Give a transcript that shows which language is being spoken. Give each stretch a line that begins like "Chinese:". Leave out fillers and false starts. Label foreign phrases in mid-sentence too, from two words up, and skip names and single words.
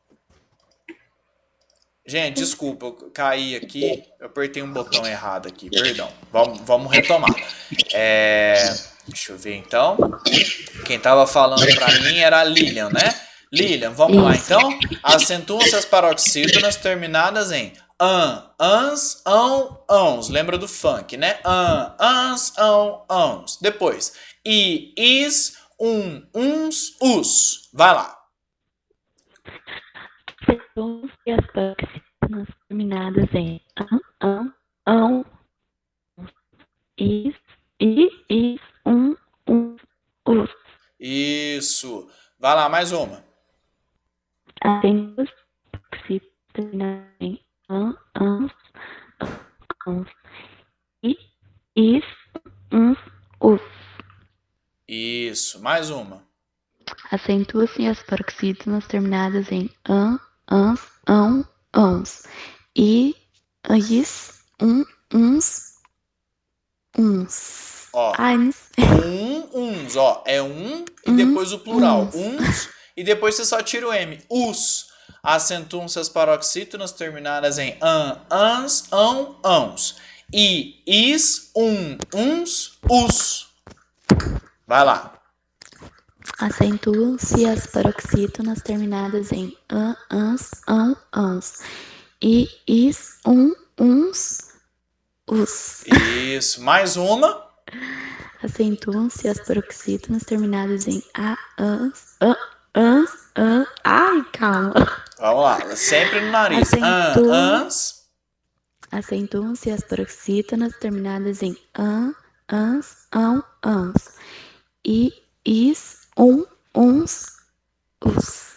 Portuguese: Gente, desculpa, eu caí aqui. Eu apertei um botão errado aqui. Perdão. Vamos retomar. Deixa eu ver então. Quem tava falando pra mim era a Lilian, né? Lilian, vamos lá então. Acentuam-se as paroxítonas terminadas em ans, ãos. Lembra do funk, né? Ans, ãos. Depois, is, uns, us. Vai lá. acentuam-se as paroxítonas terminadas em ão, is, us. Isso. Vai lá, mais uma. Acentuam-se as paroxítonas terminadas em ans, is, us. Isso. Mais uma. Acentua-se as paroxítonas terminadas em ans, ãos. is, uns. Ó, Ai, não sei. uns, ó. É e depois o plural. uns. Uns, e depois você só tira o M. Os. Acentuam-se as paroxítonas terminadas em ans, ãos. I, is, uns, os. Vai lá. Acentuam-se as paroxítonas terminadas em ans, ãos. I, is, uns, os. Isso. Mais uma. Acentuam-se as paroxítonas terminadas em ans. Ai, calma. Vamos lá. Sempre no nariz. Acentuam-se as paroxítonas terminadas em ans, I, is, uns, os.